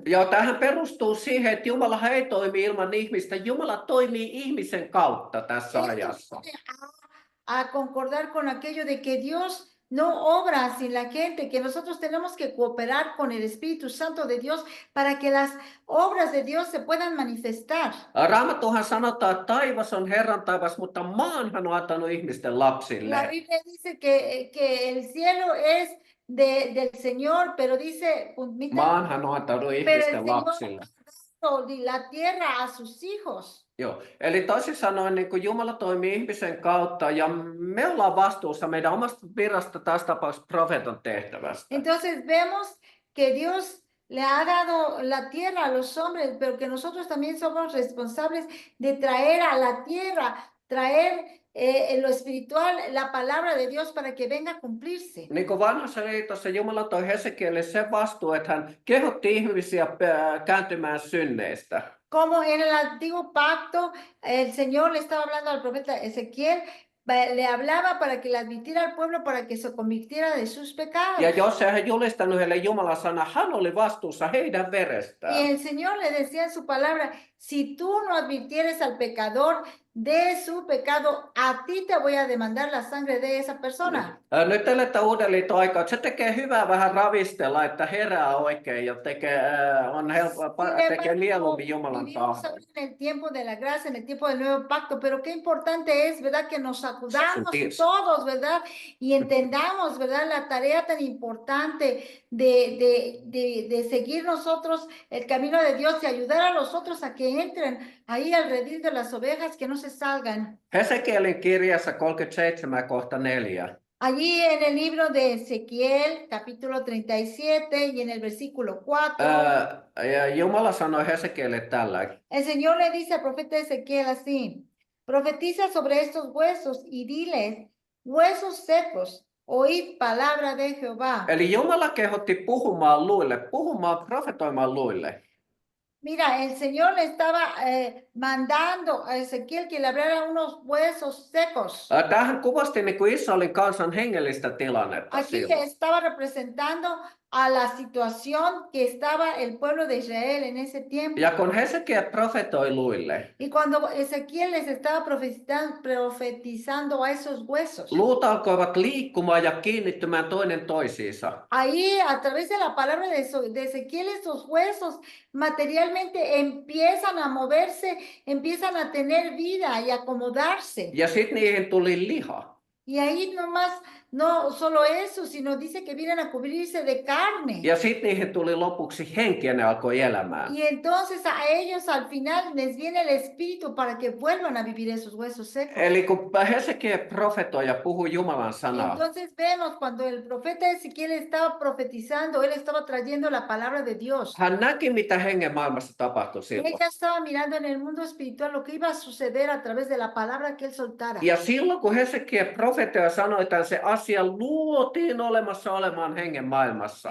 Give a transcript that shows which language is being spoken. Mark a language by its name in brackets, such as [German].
[Finnish] Ja tähän perustuu siihen, että Jumala ei toimi ilman ihmistä. Jumala toimii ihmisen kautta tässä [Spanish] Esto [Finnish] ajassa. [Spanish] viene a concordar con aquello de que Dios no obra sin la gente, que nosotros tenemos que cooperar con el Espíritu Santo de Dios para que las obras de Dios se puedan manifestar. [Finnish] Raamattuhan sanotaan, että taivas on Herran taivas, mutta maan hän on antanut ihmisten [Spanish] La [Finnish] lapsille. [Spanish] Biblia dice que el cielo es del Señor, pero dice, [Finnish] Maan hän on antanut [Spanish] pero el [Finnish] ihmisten [Spanish] Señor [Finnish] lapsille. [Spanish] ha dado la tierra a sus hijos. [Finnish] Joo. Eli toisin sanoen niin kuin Jumala toimii ihmisen kautta ja me ollaan vastuussa meidän omasta virasta, tässä tapauksessa profeetan tehtävästä. [Spanish] Entonces vemos que Dios le ha dado la tierra a los hombres, pero que nosotros también somos responsables de traer a la tierra, traer en lo espiritual la palabra de Dios para que venga a cumplirse. [Finnish] Niin kuin vanhassa liitossa Jumala toi Hesekielille se vastuu, että hän kehotti ihmisiä kääntymään synneistä. [Spanish] Como en el antiguo pacto, el Señor le estaba hablando al profeta Ezequiel, le hablaba para que le advirtiera al pueblo para que se convirtiera de sus pecados. [Finnish] Ja jos hän julistanut heille Jumalan sana, hän oli vastuussa heidän verestään. [Spanish] Y el Señor le decía en su palabra, si tú no advirtieres al pecador de su pecado, a ti te voy a demandar la sangre de esa persona. [Finnish] Nyt eletään uuden liiton aikaa, että se tekee hyvää vähän ravistella, että herää oikein ja on tekee mieluummin Jumalan [Spanish] Vivimos [Finnish] tahdon. [Spanish] ahora en el tiempo de la gracia, en el tiempo del nuevo pacto, pero qué importante es, ¿verdad? Que nos sacudamos Sentirse. todos, ¿verdad? Y entendamos, ¿verdad? La tarea tan importante de seguir nosotros el camino de Dios y ayudar a los otros a que entren ahí al redil de las ovejas, que no se salgan. [Finnish] Hesekielin kirjassa 37:4. [Spanish] Allí en el libro de Ezequiel, capítulo 37 y en el versículo 4, [Finnish] Ja Jumala sanoi Hesekielille tällä. [Spanish] el Señor le dice al profeta Ezequiel así, profetiza sobre estos huesos y diles, huesos secos, oíd palabra de Jehová. [Finnish] Eli Jumala kehotti puhumaan luille, profetoimaan luille. [Spanish] Mira, el Señor le estaba mandando a Ezequiel que le hablara unos huesos secos. [Finnish] Tämähän kuvasti niin kuin Israelin kansan hengellistä tilannetta [Spanish] Aquí [Finnish] silloin. [Spanish] estaba representando a la situación que estaba el pueblo de Israel en ese tiempo. [Finnish] Ja kun Hesekiel profetoi luille, [Spanish] Y cuando Ezequiel les estaba profetizando a esos huesos, [Finnish] luut alkoivat liikkumaan ja kiinnittymään toinen toisiinsa. [Spanish] ahí a través de la palabra de Ezequiel, esos huesos materialmente empiezan a moverse, empiezan a tener vida y acomodarse. [Finnish] Ja sitten niihin tuli liha. [Spanish] Y ahí nomás, no solo eso, sino dice que vienen a cubrirse de carne. [Finnish] Ja sitten niihin tuli lopuksi henki ja ne alkoi elämään. [Spanish] Y entonces a ellos al final les viene el espíritu para que vuelvan a vivir esos huesos secos. [Finnish] Eli kun Hesekiel profetoi ja puhui Jumalan sanaa, [Spanish] Entonces vemos cuando el profeta Ezequiel estaba profetizando, él estaba trayendo la palabra de Dios. [Finnish] hän näki, mitä hengen maailmassa tapahtui silloin. [Spanish] Ella estaba mirando en el mundo espiritual lo que iba a suceder a través de la palabra que él soltara. [Finnish] Ja silloin, kun Hesekiel profetoi ja sanoi tämän, se asia luotiin olemassa olemaan hengen maailmassa.